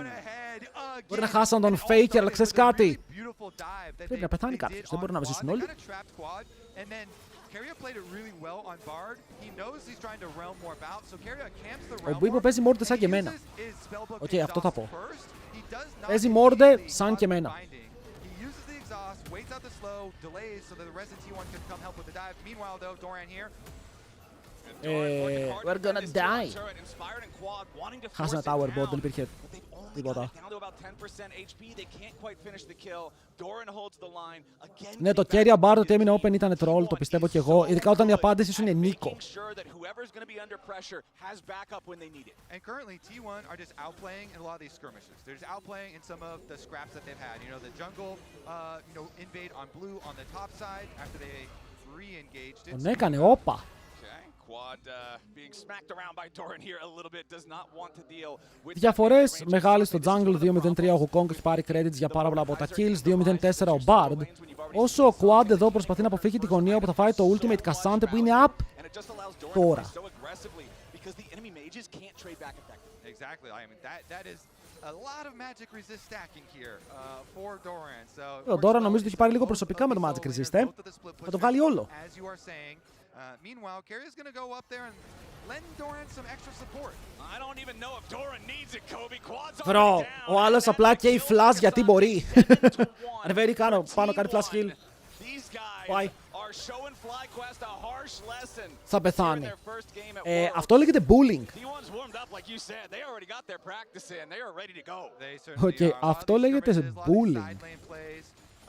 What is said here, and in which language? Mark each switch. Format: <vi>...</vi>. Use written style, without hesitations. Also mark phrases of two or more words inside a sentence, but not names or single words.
<el>Μπορεί να χάσαν τον Faker, αλλά ξέρεις κάτι. Πρέπει να πεθάνει κάποιος, δεν μπορούν να ζήσουν όλοι. Ο Buipo παίζει μόρτε σαν και εμένα. Οκ, αυτό θα πω. Παίζει μόρτε σαν και εμένα.</el> <en>We're gonna die.</en> <el>Χάσανε</el> <en>tower bot,</en> <el>δεν υπήρχε τίποτα. Ναι, το Keria Bard ότι έμεινε open ήταν troll, το πιστεύω και εγώ, ειδικά όταν η απάντηση σου είναι Νίκο.</el> <en>And currently T1 are just outplaying in a lot of these skirmishes. They're just outplaying in some of the scraps that they've had. You know, the jungle, invade on blue on the top side after they re-engaged it.</en> <el>Τον έκανε, όπα. Διαφορές μεγάλες στο jungle, 2-0-3 ο Wukong έχει πάρει credits για πάρα πολλά από τα kills, 2-0-4 ο Bard. Όσο ο Quad εδώ προσπαθεί να αποφύγει τη γωνία όπου θα φάει το ultimate Cassante που είναι up τώρα. Ο Doran νομίζω ότι έχει πάρει λίγο προσωπικά με το Magic Resist, θα το βγάλει όλο.</el> <en>Meanwhile, Keria's going to go up there and lend Doran some extra support. I don't even know if Doran needs it, Kobe. Quad's</en> <el>Bro, ο άλλος απλά καίει flash γιατί μπορεί. Ανεβαίνει πάνω, κάνει</el> <en>flash heal.</en> <el>Πάει. Θα πεθάνει. Αυτό λέγεται bullying. Οκ, αυτό λέγεται bullying.</el>